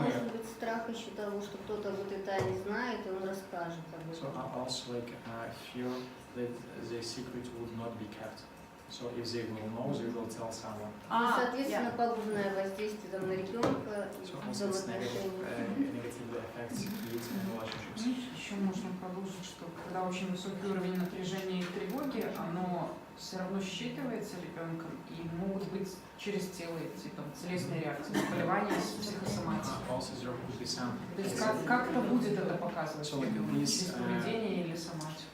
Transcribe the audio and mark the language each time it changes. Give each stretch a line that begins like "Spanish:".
Russian: Может быть, страх еще того, что кто-то вот это не знает, и он расскажет об
English: So
Russian: этом.
English: also like fear that the secret would not be kept. So if they will know, they will tell someone.
Russian: И, соответственно, пагубное воздействие там, на ребенка и
English: So also it's
Russian: взаимоотношения.
English: negative effects kids and relationships.
Russian: Еще можно продолжить, что когда очень высокий уровень напряжения и тревоги, оно все равно считывается ребенком, и могут быть через тело эти там, телесные реакции, заболевания психосоматики. То есть как-то будет это показывать через поведение или соматику.